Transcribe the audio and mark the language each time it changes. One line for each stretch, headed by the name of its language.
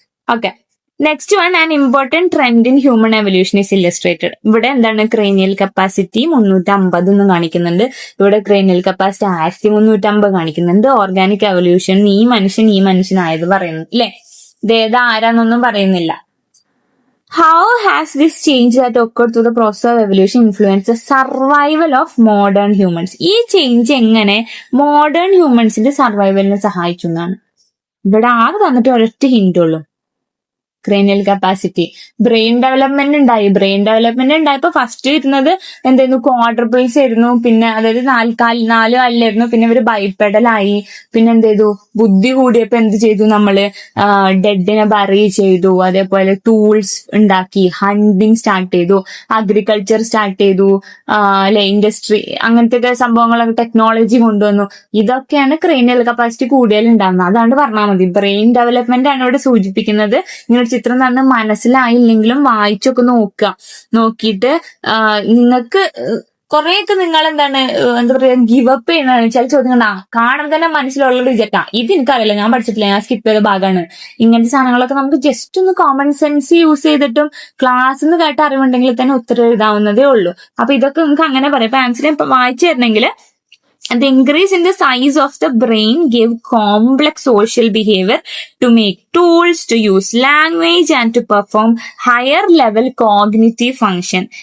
English: Okay, next one, an important trend in human evolution is illustrated.
Malayalam: ഇവിടെ എന്താണ്? Cranial capacity 350 എന്ന് കാണിക്കുന്നുണ്ട്. ഇവിടെ ക്രേനിയൽ കപ്പാസിറ്റി 1350 കാണിക്കുന്നുണ്ട്. ഓർഗാനിക് എവല്യൂഷൻ ഈ മനുഷ്യനായത് പറയുന്നു അല്ലെ? ഇതേതാ ആരാന്നൊന്നും പറയുന്നില്ല.
English: How has this change that occurred through the process of evolution influenced the survival of modern humans?
Malayalam: ഈ ചേഞ്ച് എങ്ങനെ മോഡേൺ ഹ്യൂമൻസിന്റെ സർവൈവലിനെ സഹായിച്ചു എന്നാണ് ഇവിടെ ആകെ തന്നിട്ട് ഒരൊറ്റ ഹിന്റ് ഉള്ളൂ. ക്രേനിയൽ കപ്പാസിറ്റി, ബ്രെയിൻ ഡെവലപ്മെന്റ് ഉണ്ടായപ്പോ ഫസ്റ്റ് ഇരുന്നത് എന്തായിരുന്നു? ക്വാഡ്രപ്പിൾസ് ആയിരുന്നു. പിന്നെ അതായത് 4 കാലിലായിരുന്നു. പിന്നെ ഇവര് ബൈപ്പെഡലായി. പിന്നെ എന്ത് ചെയ്തു? ബുദ്ധി കൂടിയപ്പോ എന്ത് ചെയ്തു? നമ്മള് ഡെഡിനെ ബറി ചെയ്തു. അതേപോലെ ടൂൾസ് ഉണ്ടാക്കി, ഹണ്ടിങ് സ്റ്റാർട്ട് ചെയ്തു, അഗ്രികൾച്ചർ സ്റ്റാർട്ട് ചെയ്തു, അല്ലെ, ഇൻഡസ്ട്രി, അങ്ങനത്തെ സംഭവങ്ങളൊക്കെ ടെക്നോളജി കൊണ്ടുവന്നു. ഇതൊക്കെയാണ് ക്രേനിയൽ കപ്പാസിറ്റി കൂടുതൽ ഉണ്ടാകുന്നത്. അതാണ്ട് പറഞ്ഞാൽ മതി. ബ്രെയിൻ ഡെവലപ്മെന്റ് ആണ് ഇവിടെ സൂചിപ്പിക്കുന്നത്. ഇങ്ങനെ ചിത്രം തന്നെ മനസ്സിലായില്ലെങ്കിലും വായിച്ചൊക്കെ നോക്കിയിട്ട് നിങ്ങൾക്ക് കുറെയൊക്കെ നിങ്ങൾ എന്താ പറയാ ഗിവ് അപ്പ് ചെയ്യണതാണ്. ചില ചോദ്യങ്ങൾ കാണുമ്പോൾ തന്നെ മനസ്സിലുള്ള റിജക്റ്റാ. ഇത് എനിക്കറിയില്ല, ഞാൻ പഠിച്ചിട്ടില്ല, ഞാൻ സ്കിപ്പ് ചെയ്ത ഭാഗമാണ്. ഇങ്ങനത്തെ സാധനങ്ങളൊക്കെ നമുക്ക് ജസ്റ്റ് ഒന്ന് കോമൺ സെൻസ് യൂസ് ചെയ്തിട്ടും ക്ലാസ് നിന്ന് കേട്ട അറിവുണ്ടെങ്കിൽ തന്നെ ഉത്തരം എഴുതാവുന്നതേ ഉള്ളൂ. അപ്പൊ ഇതൊക്കെ നിങ്ങൾക്ക് അങ്ങനെ പറയാം. ഇപ്പൊ ആൻസർ വായിച്ചു തരണമെങ്കിൽ,
English: the increase in the size of the brain gave complex social behavior to make tools, to use language and to perform higher level cognitive function.